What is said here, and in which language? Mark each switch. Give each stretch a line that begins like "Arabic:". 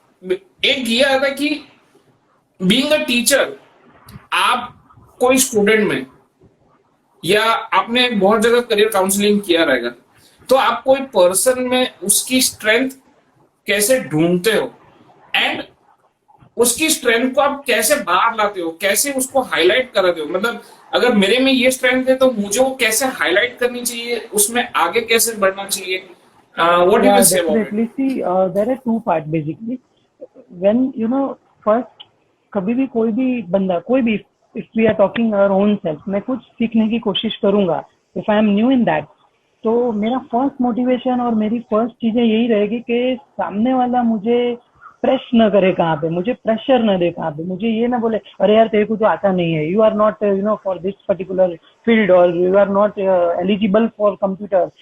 Hindi: एक ये आता कि बीइंग अ टीचर, आप कोई स्टूडेंट में, या आपने बहुत जगह करियर काउंसलिंग किया रहेगा, तो आप कोई पर्सन में उसकी स्ट्रेंथ कैसे ढूंढते हो, एंड उसकी स्ट्रेंथ को आप कैसे बाहर लाते हो, कैसे उसको हाईलाइट कराते हो. मतलब अगर मेरे में ये स्ट्रेंथ है तो मुझे वो कैसे हाईलाइट करनी चाहिए, उसमें आगे कैसे बढ़ना चाहिए.
English: What you will say about it? See, there are two parts basically.
Hindi: When, you know, first, कभी भी कोई भी बंदा, कोई भी,
English: if we are talking our own self,
Hindi: मैं कुछ सीखने की कोशिश करूंगा,
English: if I am new in that,
Hindi: तो मेरा फर्स्ट मोटिवेशन और मेरी फर्स्ट चीजें यही रहेगी कि सामने वाला मुझे प्रेस न करे कहाँ पे, मुझे प्रेशर न दे कहाँ पे, मुझे ये ना बोले अरे यार तेरे को तो आता नहीं है,
English: You are not, you know, for this particular field, और you are not eligible for computer.